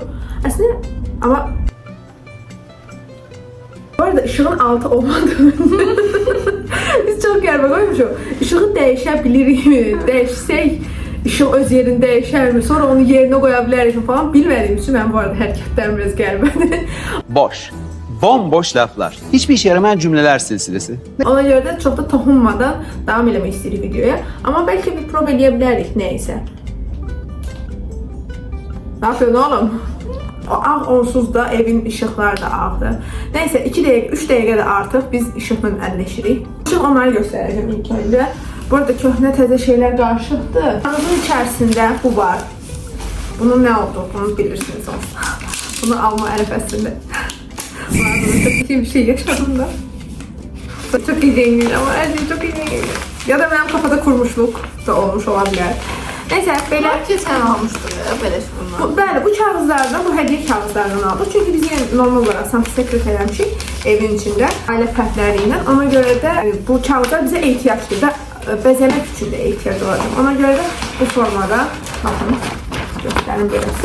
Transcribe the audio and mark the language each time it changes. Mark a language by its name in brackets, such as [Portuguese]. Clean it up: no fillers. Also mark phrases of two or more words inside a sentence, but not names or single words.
[Azerbaijani] Əslində amma bu arada ışığın altı olmadığını biz çox qəribə qoymuşuq. Işığı dəyişə bilirikmi? Dəyişsək işıq öz yerini dəyişərmi? Sonra onu yerinə qoya bilərikmi falan bilmədiyim üçün mən bu arada hərəkətlərim biraz qəribədir. [Turkish] Boş. Bomboş laflar. Hiçbir işe yaramayan cümleler silsilesi. [Azerbaijani] Ona görə də çox da toxunmadan davam eləmək istəyirik videoya. Amma bəlkə bir prov eləyə bilərik nəysə. [Turkish] Nə yapıyorsun oğlum? [Azerbaijani] Ağ onsuz da evin işıqları da ağdır. Nəysə 2 dəqiqə, 3 dəqiqə də artıq biz işıqla əlləşirik. Şimdi onları göstərəcəm ilk öncə. Burada köhnə təzə şeylər qarışıqdır. Bunun içərisində bu var. Bunun nə olduğunu bilirsiniz olsa. Bunu alma ərəfəsində. [Turkish] Bunun çok iyi bir şey yaşadım da. Çok iyi değil ama her şey çok iyi değil. Ya da benim kafada kurmuşluk da olmuş olabilir. Neyse böyle Sen almıştın ya böyle bunlar. [Azerbaijani] Bəli, bu kağızlardan, bu hədiyyə kağızlardan aldım. Çünki biz yine normal olarak sanki sekret eləmişik evin içində, ailə fərqləri ilə. Ona görə də bu kağızlar bizə ehtiyacdır da, bəzəmək üçün də ehtiyac olacaq. Ona görə də bu formada, baxın, göstərim beləsi.